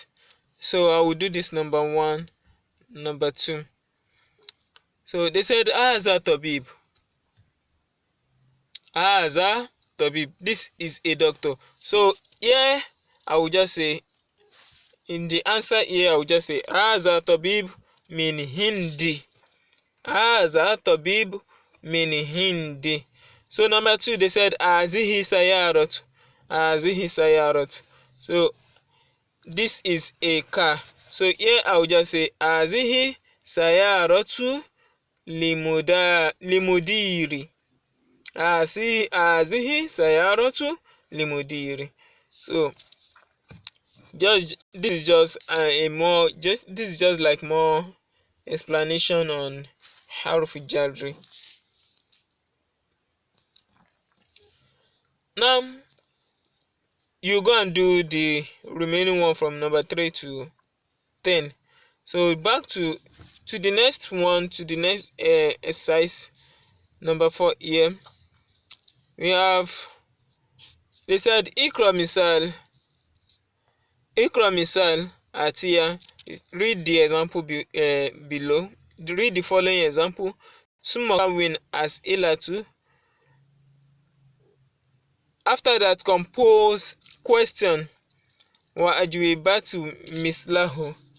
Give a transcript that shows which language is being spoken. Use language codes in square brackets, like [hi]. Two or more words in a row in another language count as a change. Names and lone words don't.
[en] So I will do this number one, number two. So they said [ar] هذا طبيب. هذا طبيب. [en] This is a doctor. So here I will just say, in the answer here I will just say [ar] هذا طبيب من هندي. هذا طبيب من هندي. [en] So number two, they said [ar] هذه سيارة. هذه سيارة. [en] So this is a car. So here I will just say [ar] هذه سيارة للمدير. هذه سيارة للمدير. [en] So this is just this is just like more explanation on [ar] حرف جر. [en] Now you go and do the remaining one from number 3 to 10. So back to the next one, to the next exercise, number 4 here. We have, they said [ar] اقرأ المثال الآتي. [en] Read the example below. Read the following example. [ar] ثم كون أسئلة. [en] After that, compose question [ar] وأجوبة مثله.